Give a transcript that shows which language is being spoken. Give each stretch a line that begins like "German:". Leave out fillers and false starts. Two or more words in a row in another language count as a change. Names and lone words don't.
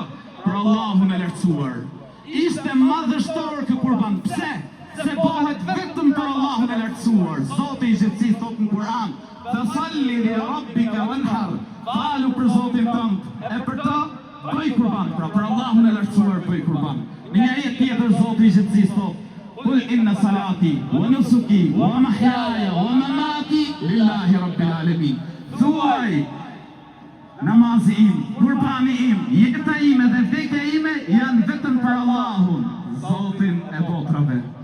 Albanian: Për Allahun e lartësuar. Ishte madhështor kë kurban, pse? Se bëhet vetëm për Allahun e lartësuar. Zoti i gjithësisë thot në Kur'an:
Arabic: "فصل لربك وانحر",
Albanian: falu për Zotin tënd. E për të bëj kurban, pra për Allahun e lartësuar bëj kurban. Në një ajet tjetër Zoti i gjithësisë thot:
Arabic: "قل إن صلاتي ونسكي ومحياي ومماتي لله رب العالمين."
Albanian: Thuaj, namazi im, kurbani im, jeta ime dhe vdekja ime janë vetëm për Allahun, Zotin e botrave.